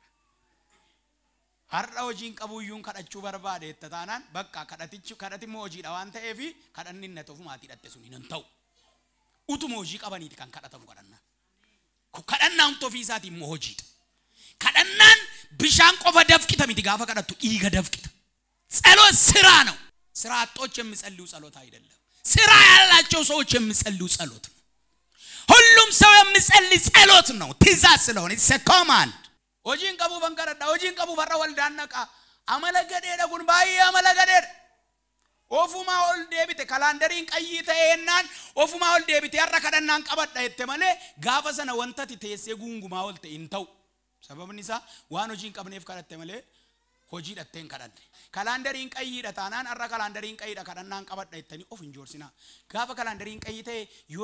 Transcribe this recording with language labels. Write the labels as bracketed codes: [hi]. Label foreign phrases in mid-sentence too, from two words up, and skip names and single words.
[om] Har'a hojiin qabu iyyuu kadhachuu barbaade itti taanaan bakka kadhatimmoo hojiidha waan ta'eef kadhanni inni ta'uuf maatii dhatte sun hin ta'u. Utuma hojii qabaniiti kan kadhatamu kadhannaa. Kadhannaan ofii isaatii immoo hojiidha. Kadhannaan bishaan qofa dafqita miti gaafa kadhattu dhiiga dafqita. [am] ጸሎት ስራ ነው። ስራ አጦች የሚጸልዩ ጸሎት አይደለም። ስራ ያላቸው ሰዎች የሚጸልዩ ጸሎት ነው። ሁሉም ሰው የሚጸልይ ጸሎት ነው። ትእዛዝ ስለሆነ [en] it's a command [om] hojiin qabuuf an kadhadha hojiin qabuuf har'a waldaan naqa amala gadheedha kun baay'ee amala gadheedha ofumaa ol deebite kalaandariin qayyii ta'ennaan ofumaa ol deebite har'a kadhannaan qabadha jette malee gaafa sana wantati teessee guungumaa ol ta'e hin ta'u sababni isaa waan hojiin qabneef kadhatte malee hojii dhatteen kadhanne kalaandariin qayyiidha taanaan har'a kalaandariin qayyiidha kadhannaan qabadha jettanii of hin joorsinaa gaafa kalaandariin qayyii ta'e yoo